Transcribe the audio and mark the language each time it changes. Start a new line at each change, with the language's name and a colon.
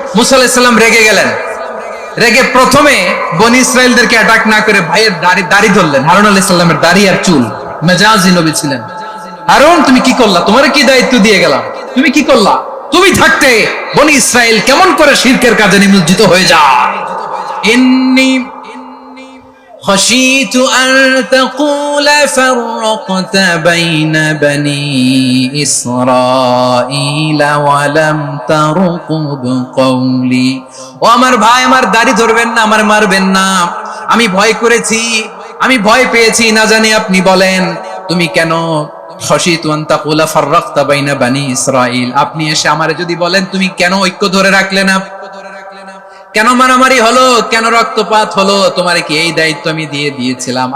Bangla: মুসা আলাইহিস সালাম রেগে গেলেন। রেগে প্রথমে বনি ইসরায়েলদেরকে অ্যাটাক না করে ভাইয়ের দাড়ি ধরলেন। হারুন আলাইহিস সালামের দাড়ি আর চুল, মেজাজি নবী ছিলেন। হারুন, তুমি কি করলা? তোমার কি দায়িত্ব দিয়ে গেলাম, তুমি কি করলা? তুমি থাকতে বনি ইসরায়েল কেমন করে শিরকের কাজে নিমজ্জিত হয়ে যায়?
Arabic: ইন্নী خشيت أن تقول فرقت بين بني إسرائيل ولم ترقب قولي।
Bangla: ও আমার ভাই, আমার দাড়ি ধরবেন না, আমার মারবেন না। আমি ভয় করেছি, আমি ভয় পেয়েছি, না জানি আপনি বলেন তুমি কেন
Arabic: খশিতু আন তাকুলা ফাররাকতা বাইনা বানি ইসরাইল।
Bangla: আপনি এসে আমারে যদি বলেন তুমি কেন ঐক্য ধরে রাখলে না, কেন মারামারি হলো, কেন রক্তপাত হলো, তোমারে কি এই দায়িত্ব আমি দিয়ে দিয়েছিলাম?